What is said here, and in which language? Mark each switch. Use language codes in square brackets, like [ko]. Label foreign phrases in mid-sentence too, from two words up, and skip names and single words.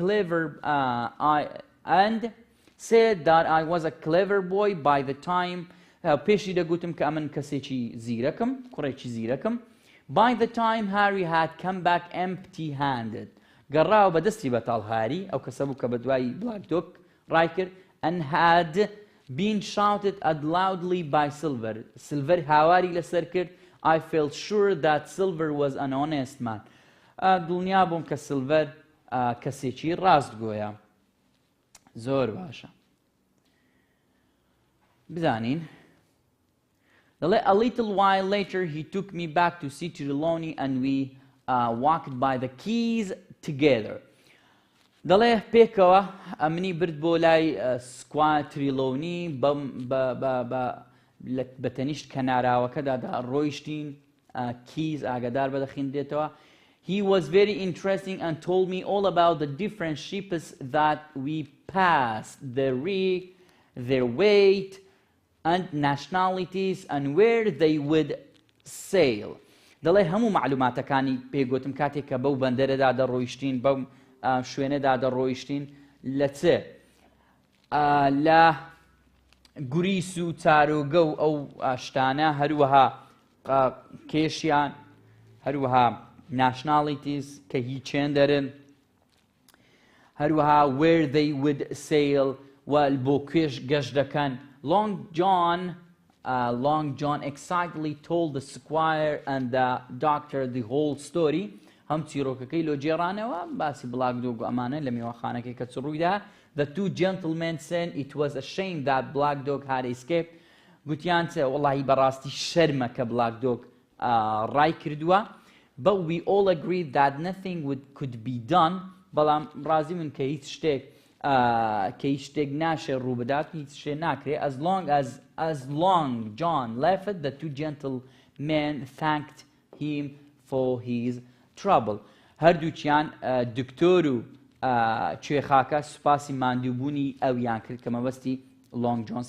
[en] a clever boy by the time [ckb] پێشی دەگوتم کە ئەمن کەسێکی زیرەکم کوڕێکی زیرەکم [en] by the time Harry had come back empty-handed [ckb] گەڕاوە بە دەستی بەتاڵ هاری ئەو کەسە بوو کە بە دوای بلاک دۆگ ڕای کرد [en] and had been shouted at loudly by Silver [ckb] هاواری لەسەر کرد [en] I felt sure that Silver was an honest man [ckb] دڵنیا بووم کە سیلڤەر کەسێکی ڕاستگۆیە زۆر باشە بزانین دەڵێ [en] a little while later he took me back to see Trelawney and we walked by the keys together [ckb] دەڵێ پێکەوە ئەمنی برد بۆ لای سکوای تریلۆنی بە تەنیشت کەناراوەکەدا ڕۆیشتین کیز ئاگادار بەدەخین دێتەوە [en] He was very interesting and told me all about the different ships that we passed, their rig, their weight, and nationalities, and where they would sail. [ckb] دەڵێ هەموو معلوماتەکانی پێگوتم کاتێک کە بەو بەندەرەدا دەڕۆیشتین بەو شوێنەدا دەڕۆیشتین لە چ لە گوریس و چارۆگە و ئەو شتانە هەروەها کێشیان هەروەها nationalities کە هیچیان دەرن هەروەها [en] where they would sail [ckb] و بۆ کوێش گەشت دەکەن [en] Long John excitedly told the squire and the doctor the whole story [ckb] هەم چیرۆکەکەی لۆ جێڕانەوە باسی بڵاگ دۆگ و ئەمانە لە میوەخانەکەی کە ڕوویدا [en] The two gentlemen said it was a shame that Black Dog had escaped [ckb] گوتیان چێ وەڵاهی بەڕاستی شەرمە کە Black Dog ڕای کردووە [en] But we all agreed that nothing could be done [ckb] بەڵام ڕازی من کە هیچ شتێک ناشێ ڕووبدات هیچ شتێ [en] ناکرێ as long John left the two gentlemen thanked him for his trouble [ckb] هەردووچیان دکتۆر و کوێخاکە سوپاسی ماندووبوونی ئەویان کرد کە مەبەستی [en] Long John